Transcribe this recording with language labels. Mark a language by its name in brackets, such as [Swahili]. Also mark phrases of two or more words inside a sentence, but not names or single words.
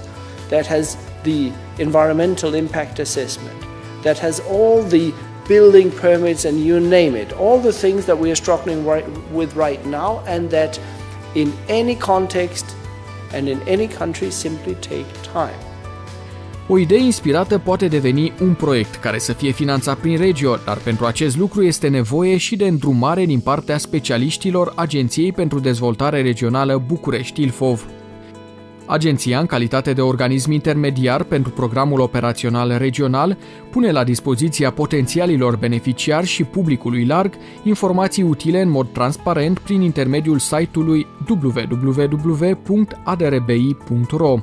[English] That has the environmental impact assessment. That has all the building permits and you name it, all the things that we are struggling with right now, and that in any context and in any country simply take time. [Romanian] O idee inspirată poate deveni un proiect care să fie finanțat prin Regio, dar pentru acest lucru este nevoie și de îndrumare din partea specialiștilor Agenției pentru Dezvoltare Regională București-Ilfov. Agenția, în calitate de organism intermediar pentru programul operațional regional, pune la dispoziția potențialilor beneficiari și publicului larg informații utile în mod transparent prin intermediul site-ului www.adrbi.ro.